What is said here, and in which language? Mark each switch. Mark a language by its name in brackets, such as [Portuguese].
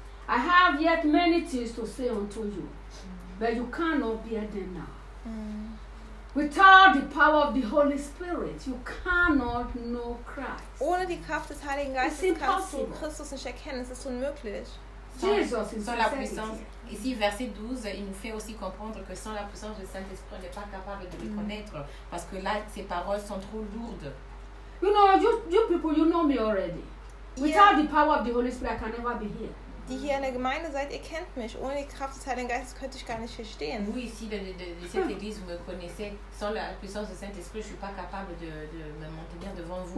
[English] I have yet many things to say unto you, but you cannot bear them now. Without the power of the Holy Spirit, you cannot know Christ. [German] Ohne die Kraft des Heiligen Geistes kannst du Christus nicht erkennen. Es ist unmöglich. [French] Sans la puissance. Ici, verset 12, il nous fait aussi comprendre que sans la puissance du Saint-Esprit, on n'est pas capable de le connaître parce que là, ses paroles sont trop lourdes. [English] You know, you people, you know me already. Without the power of the Holy Spirit, I can never be here. [German] Die hier in der Gemeinde seid, ihr kennt mich. Ohne die Kraft des Heiligen Geistes könnte ich gar nicht verstehen. [French] Vous ici de cette église, vous me connaissez. Sans la puissance du Saint-Esprit, je suis pas capable de me maintenir devant vous.